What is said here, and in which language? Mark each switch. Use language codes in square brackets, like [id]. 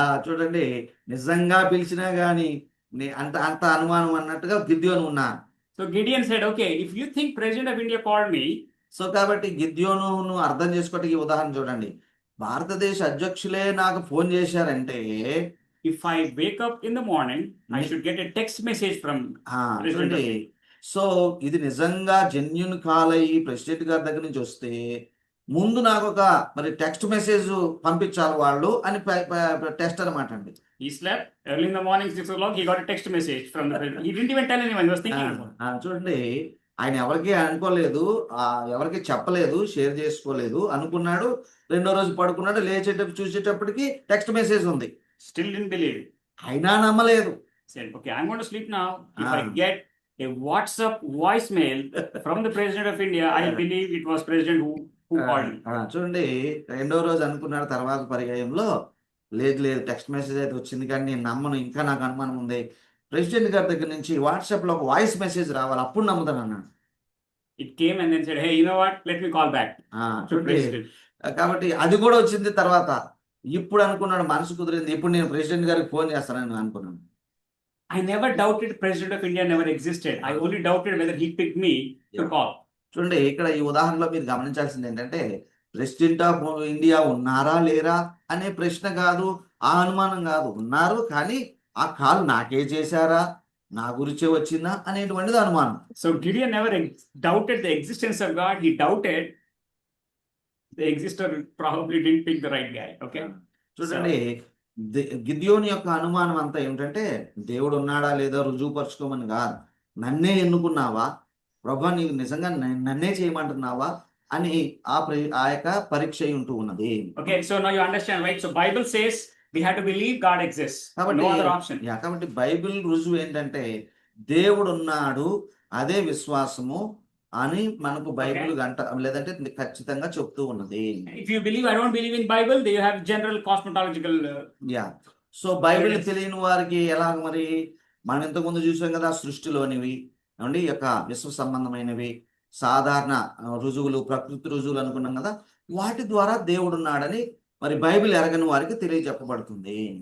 [te] చూడండి, నిజంగా పిలిచినా గాని అంత అనుమానం అన్నట్టుగా గిద్యోను ఉన్నా. [en] So Gideon said, okay, if you think President of India called me, [te] so కాబట్టి గిద్యోను అర్థం చేసుకోవడానికి ఉదాహరణ చూడండి. భారతదేశ అధ్యక్షులే నాకు ఫోన్ చేశారంటే, [en] if I wake up in the morning, I should get a text message from President of [te] చూడండి, [en] India. [te] సో ఇది నిజంగా జెన్యున్ కాల్ అయ్యి ప్రెసిడెంట్ గారి దగ్గర నుంచి వస్తే ముందు నాకు ఒక మరి టెక్స్ట్ మెసేజ్ పంపించాలి వాళ్ళు అని టెస్ట్ అనమాట అండి. [en] He slept early in the morning, 6 o'clock, he got a text message from the president. He didn't even tell anyone, he was thinking about it. [te] చూడండి, ఆయన ఎవరికి అనుకోలేదు, ఎవరికి చెప్పలేదు, షేర్ చేసుకోలేదు, అనుకున్నాడు. రెండో రోజు పడుకున్నాడు, లేచేటప్పుడు చూసేటప్పటికి టెక్స్ట్ మెసేజ్ ఉంది. [en] Still didn't believe it. [te] అయినా నమ్మలేదు. [en] Said, okay, I'm going to sleep now. If I get a WhatsApp voicemail from the President of India, I believe it was President who called me. [te] చూడండి, రెండో రోజు అనుకున్నాడు. తర్వాత పర్యాయంలో లేదు text message అయితే వచ్చింది కానీ నేను నమ్మను, ఇంకా నాకు అనుమానం ఉంది. ప్రెసిడెంట్ గారి దగ్గర నుంచి వాట్సాప్ లో ఒక వాయిస్ మెసేజ్ రావాలి, అప్పుడు నమ్ముతాను అన్నాడు. [en] It came and then said, hey, you know what? Let me call back to [te] చూడండి, [en] President. [te] కాబట్టి అది కూడా వచ్చింది తర్వాత. ఇప్పుడు అనుకున్నాడు, మనసు కుదిరింది, ఇప్పుడు నేను ప్రెసిడెంట్ గారికి ఫోన్ చేస్తానని అనుకున్నాను. [en] I never doubted President of India never existed. I only doubted whether he picked me to call. [te] చూడండి, ఇక్కడ ఈ ఉదాహరణలో మీరు గమనించాల్సింది ఏంటంటే ప్రెసిడెంట్ ఆఫ్ ఇండియా ఉన్నారా లేరా అనే ప్రశ్న కాదు, ఆ అనుమానం కాదు. ఉన్నారు, కానీ ఆ కాల్ నాకే చేశారా, నా గురించే వచ్చిందా అనేటువంటిది అనుమానం. [en] So Gideon never doubted the existence of God. He doubted the exister probably didn't pick the right guy. Okay. [te] చూడండి, గిద్యోని యొక్క అనుమానం అంతా ఏమిటంటే దేవుడు ఉన్నాడా లేదా రుజువుపరచుకోమని కాదు, నన్నే ఎన్నుకున్నావా ప్రభా, నీకు నిజంగా నన్నే చేయమంటున్నావా అని ఆ యొక్క పరీక్ష ఉంటూ ఉన్నది. [en] Okay, so now you understand, right? So Bible says we have to believe God exists. No other option. [te] కాబట్టి బైబిల్ రుజువు ఏంటంటే దేవుడు ఉన్నాడు, అదే విశ్వాసము అని మనకు బైబిల్ లేదంటే ఖచ్చితంగా చెప్తూ ఉన్నది. [en] If you believe I don't believe in Bible, they have general cosmological [te] so Bible తెలియని వారికి ఎలాగ మరి? మనం ఇంతకుముందు చూసాం కదా, సృష్టిలోనివి ఏమండి ఈ యొక్క విశ్వ సంబంధమైనవి సాధారణ రుజువులు, ప్రకృతి రుజువులు అనుకున్నాం కదా, వాటి ద్వారా దేవుడు ఉన్నాడని మరి బైబిల్ ఎరగని వారికి తెలియజెప్పబడుతుంది.